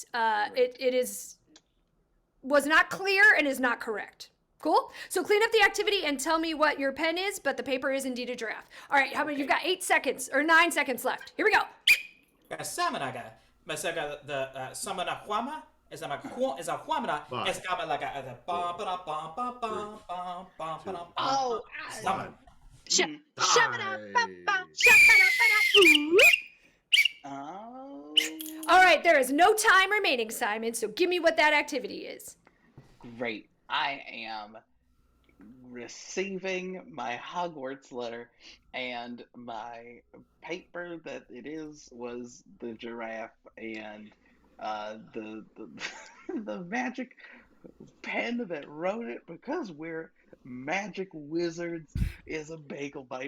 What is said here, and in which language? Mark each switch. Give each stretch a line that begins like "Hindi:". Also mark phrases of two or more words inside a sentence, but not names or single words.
English: It was not clear and is not correct. Cool? So clean up the activity and tell me what your pen is, but the paper is indeed a giraffe. All right, how many? You've got 8 seconds or 9 seconds left. Here we go. Samanaga. Masaga the samana huama is a huamana. It's got like a ba ba ba ba ba ba ba ba. Oh, All right, there is no time remaining, Simon, so give me what that activity is. Great. I am receiving my Hogwarts letter, and my paper that it was the giraffe, and the the magic pen that wrote it, because we're magic wizards, is a bagel bite.